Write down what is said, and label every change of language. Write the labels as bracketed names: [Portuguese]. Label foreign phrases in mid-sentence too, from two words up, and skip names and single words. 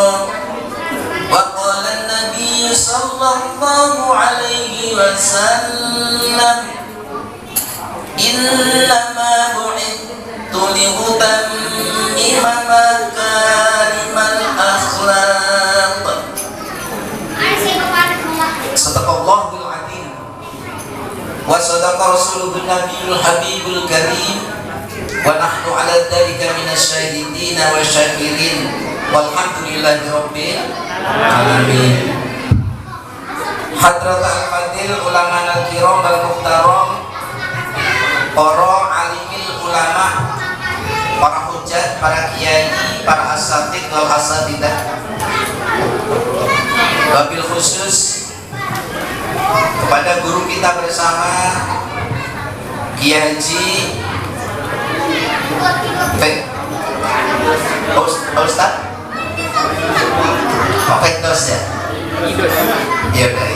[Arabic] وقال النبي صلى الله عليه وسلم إنما بعثت لأتمم مكارم الأخلاق. صدق الله العظيم وصدق رسوله النبي الحبيب الكريم ونحن على ذلك من الشاهدين والشاكرين والحمد لله رب العالمين. حضرة الفاضل العلماء الكرام والمحترم, para alimil ulama, para hujat, para kiai, para أساتيذ والأساتيذة, [Indonesian] wabil khusus kepada guru kita bersama Kiai Haji Ustaz Dos ya? Iya udah ya.